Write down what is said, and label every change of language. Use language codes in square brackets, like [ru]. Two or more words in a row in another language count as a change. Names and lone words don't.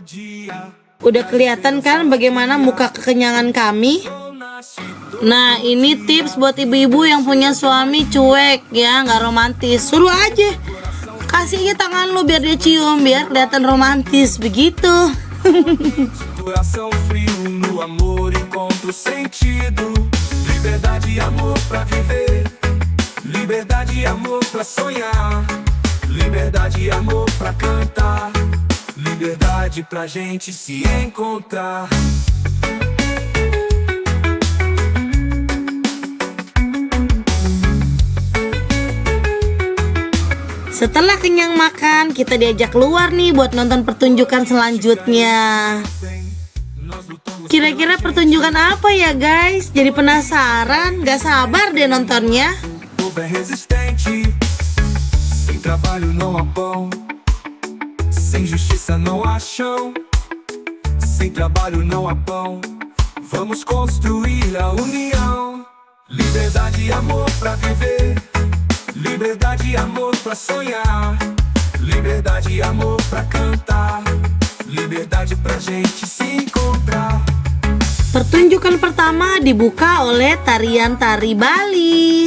[id] Udah kelihatan kan bagaimana muka kekenyangan kami? Nah, ini tips buat ibu-ibu yang punya suami cuek ya, nggak romantis. Suruh aja, kasih aja tangan lo biar dia cium, biar kelihatan romantis begitu. [pt] Coração frio no amor encontro sentido. Liberdade e amor pra viver. Liberdade e amor pra sonhar. Liberdade e amor pra cantar. Liberdade pra gente se encontrar. [id] Setelah kenyang makan, kita diajak keluar nih buat nonton pertunjukan selanjutnya. Kira-kira pertunjukan apa ya guys? Jadi penasaran, gak sabar deh nontonnya. [pt] É resistente. Sem trabalho não há pão. Sem justiça não há chão. Sem trabalho não há pão. Vamos construir a união. Liberdade e amor pra viver. Liberdade e amor pra sonhar. Liberdade e amor pra cantar. Liberdade pra gente se encontrar. [id] Pertunjukan pertama dibuka oleh tarian tari Bali.